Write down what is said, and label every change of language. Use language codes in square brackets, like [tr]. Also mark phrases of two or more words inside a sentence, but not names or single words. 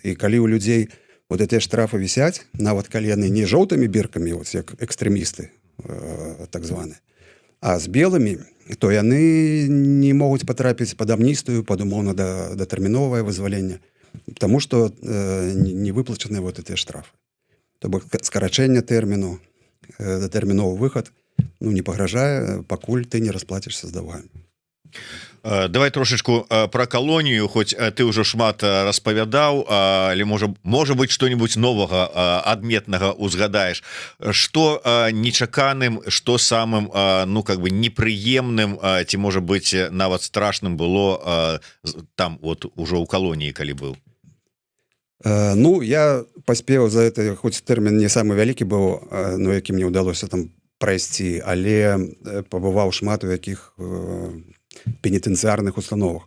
[be] І калі ў людзей вот гэтыя штрафы вісяць, нават калі яны не жоўтымі біркамі, вот, як экстрэмісты, так званыя, а з белымі, то яны не могуць патрапіць пад амністыю, пад умоўна-датэрміновае вызваленне, таму што не выплачаны вот гэтыя штрафы. То бок скарачэнне тэрміну, датэрміновы выхад, ну, не пагражае, пакуль ты не расплацішся з даўгамі. Давай трошечку про калонію, хоць ты ўжо шмат распавядаў, але [ru] можа быть что-нибудь [be] новага адметнага узгадаеш, что нечаканым, что самым ну как бы непрыемным ці можа быть нават страшным было там вот ужо ў калоніі калі быў? Ну я паспеў за это, хоць тэрмін не самы вялікі быў, ну які мне ўдалося там прайсці, але пабываў шмат у якіх пенітэнцыярных установах.